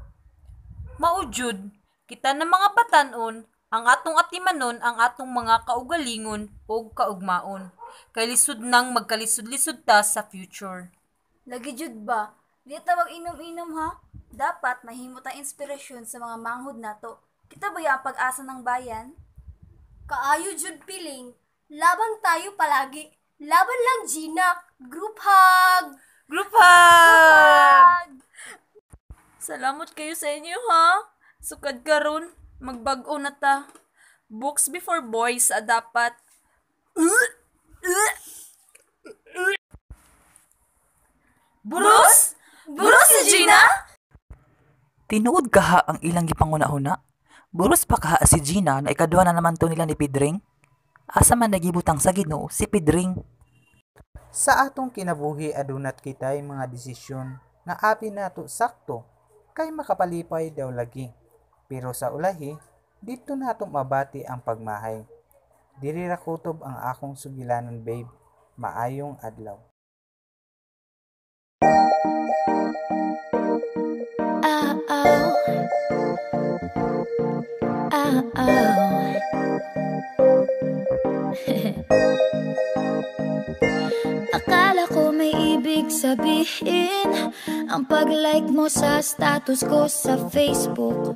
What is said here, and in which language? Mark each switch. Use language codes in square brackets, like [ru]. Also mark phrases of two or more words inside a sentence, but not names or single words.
[ceb] Maujud, kita na mga batanon, ang atong atimanon ang atong mga kaugalingon o kaugmaon. Kay lisod nang magkalisod-lisod ta sa future. Lagi jud ba? Di tawag inom-inom ha. Dapat mahimot ang inspirasyon sa mga manghod nato. [tl] Kita ba yung pag-asa ng bayan? [ceb] Kaayo jud piling. [tl] Laban tayo palagi. [ceb] Laban lang, Gina. [en] Group hug! Group hug! [ceb] Salamat kayo sa inyo ha. Sukad karon, magbag-o na ta. [en] Books before boys dapat. [ceb] Burus? Burus si Gina? Tinuod kaha ang ilang gipanguna-una. Buros pa kaha si Gina na ikadwa na naman to nila ni Pedring. Asa man nagibutang sa Ginoo si Pedring. Sa atong kinabuhi adunat kitay mga desisyon nga abi nato sakto kay makapalipay daw lagi. Pero sa ulahi, dito nato mabati ang pagmahay. Diri ra kutob ang akong sugilanon, babe. Maayong adlaw. [tl] Akala ko may ibig sabihin ang pag-like mo sa status ko sa Facebook.